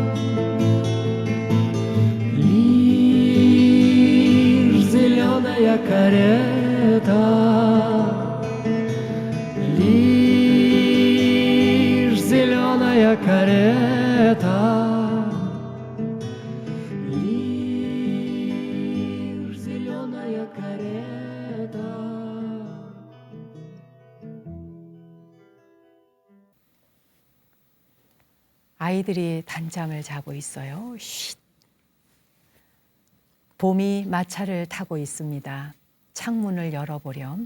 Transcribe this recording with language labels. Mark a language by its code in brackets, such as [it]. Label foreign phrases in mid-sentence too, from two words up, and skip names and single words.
[ru] Лишь зеленая карета, лишь зеленая карета, лишь зеленая карета. [ko] 아이들이 단잠을 자고 있어요. 쉿. 봄이 마차를 타고 있습니다. 창문을 열어보렴.